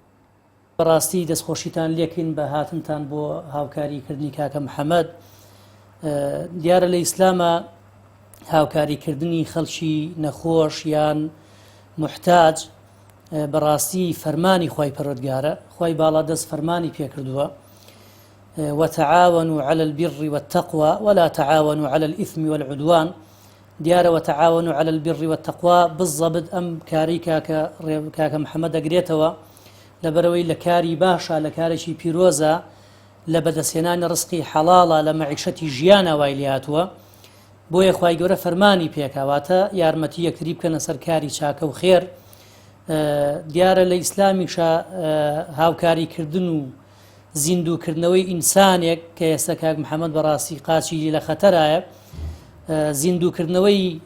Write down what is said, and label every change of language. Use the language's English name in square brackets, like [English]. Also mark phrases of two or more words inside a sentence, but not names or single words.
[Central Kurdish] بەڕاستی دەستخۆشیتان لێکین بە هاتنتان بۆ هاوکاریکردنی کاکە محەممەد دیارە لە ئیسلامە هاوکاریکردنی خەڵکی نەخۆش یان محتاج بەڕاستی فەرمانی خی پەروەردگارە خی باڵا دەست فەرمانی پێکردووە [Arabic] وتعاونوا على البر والتقوى ولا تعاونوا على الإثم والعدوان [Central Kurdish] دیارە [Arabic] وتعاونوا على البر والتقوى [Central Kurdish] بالضبط ئەم کاری کاکە محەممەد دەگرێتەوە لەبەرەوەی لە کاری باشە لە کارێکی پیرۆزە لە بەدەستێنانی ڕزقی حەڵاڵە لە مەعیشەتی ژیانە وای لێهاتووە بۆیە خوای گەورە فەرمانی پێکاواتە یارمەتی یەکتری بکەنە سەر کاری چاکە و خێر دیارە لە ئیسلامیشە هاوکاریکردن و زیندووکردنەوەی ئینسانێک کە ئێستا کاک محەممەد بەڕاستی قاچی لە خەتەرایە زیندووکردنەوەی